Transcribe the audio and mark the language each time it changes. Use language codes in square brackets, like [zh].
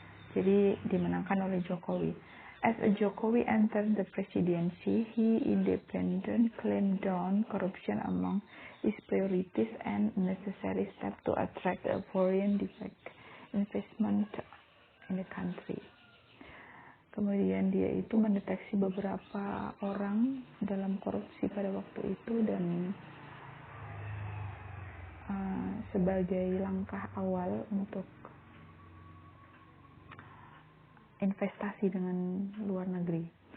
[id] Jadi dimenangkan oleh Jokowi. [en] As Jokowi entered the presidency, he independently clamped down corruption among his priorities and necessary steps to attract a foreign direct investment in the country. [id] Kemudian dia itu mendeteksi beberapa orang dalam korupsi pada waktu itu, dan sebagai langkah awal untuk investasi dengan luar negeri.